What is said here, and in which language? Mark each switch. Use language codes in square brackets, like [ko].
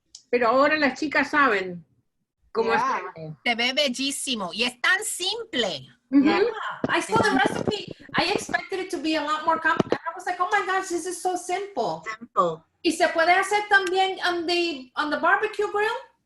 [es] Pero ahora las chicas saben cómo hacerlo. Se ve bellísimo y es tan simple. [en] Yeah. I saw the recipe. I expected it to be a lot more complicated. I was like, oh my gosh, this is so simple. Simple. [es] ¿Y se puede hacer también [en] on the barbecue grill?